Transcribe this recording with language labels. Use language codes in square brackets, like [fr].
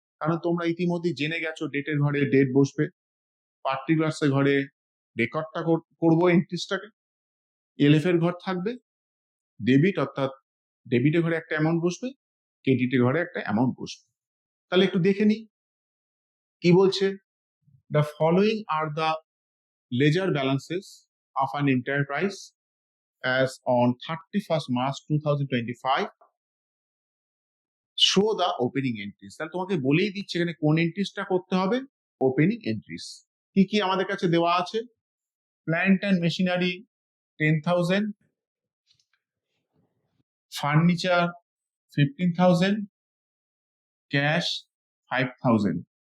[bn] কারণ তোমরা ইতিমধ্যে জেনে গেছো ডেটের ঘরে ডেট বসবে, পার্টিকুলার্স এর ঘরে রেকর্ডটা করবো এন্ট্রিসটাকে, এলএফ এর ঘর থাকবে, ডেবিট অর্থাৎ ডেবিটের ঘরে একটা অ্যামাউন্ট বসবে, ক্রেডিটের ঘরে একটা অ্যামাউন্ট বসবে। তাহলে একটু দেখে নিই কি বলছে। [en] The following are the ledger balances of an enterprise as on 31st March 2025. Show the opening entries. [bn] তাহলে তোমাকে বলেই দিচ্ছে এখানে কোন এন্ট্রিসটা করতে হবে, ওপেনিং এন্ট্রিস। কি কি আমাদের কাছে দেওয়া আছে? Plant and machinery 10,000, furniture 15,000, cash 5,000।